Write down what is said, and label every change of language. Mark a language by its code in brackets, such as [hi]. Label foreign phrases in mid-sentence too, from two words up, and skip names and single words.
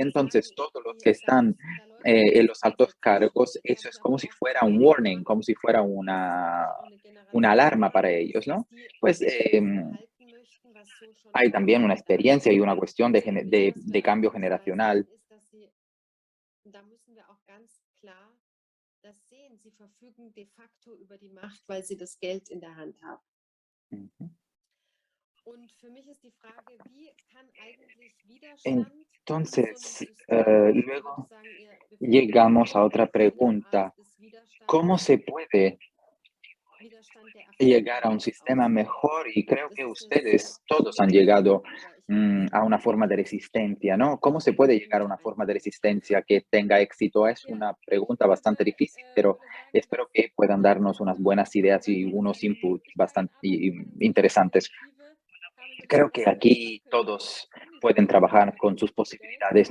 [es] Entonces, todos los que están en los altos cargos, eso es como si fuera un warning, como si fuera una alarma para ellos, ¿no? Pues hay también una experiencia y una cuestión de cambio generacional. [de] Da müssen wir auch ganz klar das sehen. Sie verfügen de facto über die Macht, weil sie das Geld in der Hand haben. Ujú. Und für mich ist die Frage, wie kann eigentlich Widerstand zu so einem [es] Entonces, [de] System, würdest du [es] luego [de] sagen, wir befinden [es] llegamos a [de] uns [es] otra [de] in einer [es] pregunta. [de] Art des Widerstands, [es] ¿Cómo se puede [de] Widerstand der [es] llegar a un [de] Erfahrung [es] sistema [de] aus? [es] mejor? Y creo [de] Das [es] que [de] ist eine sehr [es] ustedes todos han [de] schwierige [es] llegado [de] Frage, aber ich [es] a una forma de resistencia, ¿no? ¿Cómo se puede llegar a una forma de resistencia que tenga éxito? Es una pregunta bastante difícil, pero espero que puedan darnos unas buenas ideas y unos inputs bastante interesantes. Creo que aquí todos pueden trabajar con sus posibilidades.